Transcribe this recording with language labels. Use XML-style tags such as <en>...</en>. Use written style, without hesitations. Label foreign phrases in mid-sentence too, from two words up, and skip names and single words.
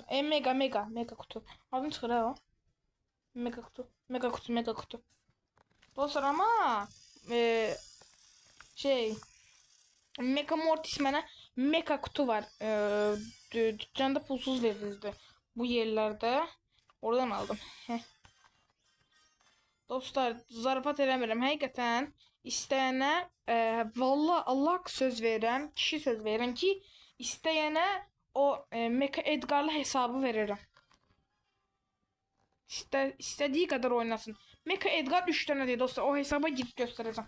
<az>Mega kutu. Adını çıkar ha o. Mega kutu. Mega kutu. Mega kutu. Dostlar ama şey, Mega Mortis mənə mega kutu var. Dükkanda pulsuz verildi bu yerlerde. Oradan aldım. Dostlar, zarafat eləmirəm. Həqiqətən istəyənə valla Allah söz verirəm, kişi söz verirəm ki, istəyənə o Mecha Edgar'lı hesabı veririm.</az> <tr>İstediği kadar oynasın. Mecha Edgar 3 tane değil dostlar. O hesaba gidip göstereceğim.</tr>